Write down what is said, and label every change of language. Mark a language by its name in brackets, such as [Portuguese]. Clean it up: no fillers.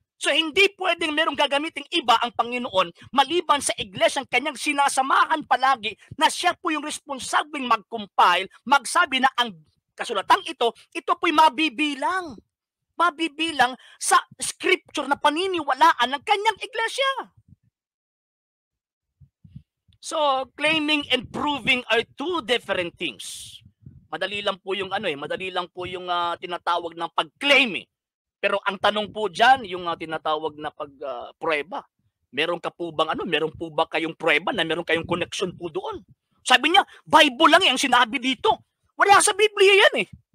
[Filipino] So hindi pwedeng merong gagamiting iba ang Panginoon maliban sa Iglesia ang kanyang sinasamahan palagi na siya po yung responsableng mag-compile, magsabi na ang kasulatang ito po'y mabibilang sa scripture na paniniwalaan ng kanyang iglesia. [English] So, claiming and proving are two different things. [Filipino] Madali lang po yung tinatawag ng pag-claim eh. Pero ang tanong po diyan, yung tinatawag na pag-prueba. Meron po ba kayong prueba na meron kayong connection po doon? Sabi niya, Bible lang ang sinabi dito. Wala sa Biblia yan eh.